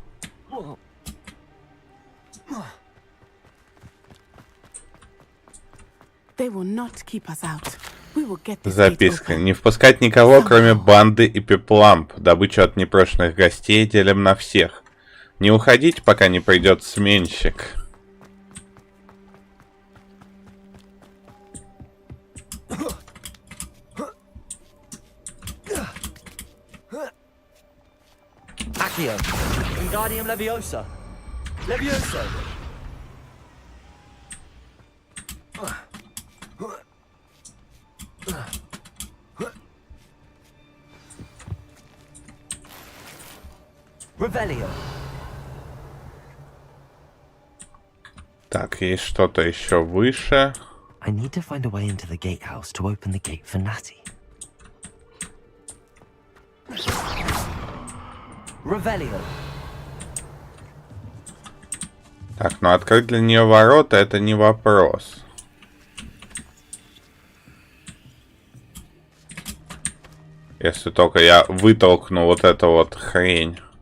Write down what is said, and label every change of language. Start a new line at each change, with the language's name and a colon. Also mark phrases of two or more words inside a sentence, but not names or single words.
Russian: Записка. Не впускать никого, кроме банды и пепламп. Добычу от непрошенных гостей делим на всех. Не уходить, пока не придет сменщик. Accio. Wingardium Leviosa. Levioso. Revelio. Так, есть что-то еще выше.
English: I need to find a way into the gatehouse to open the gate for Natty.
Russian: Revelio. Так, ну открыть для нее ворота это не вопрос. Если только я вытолкну вот эту вот хрень.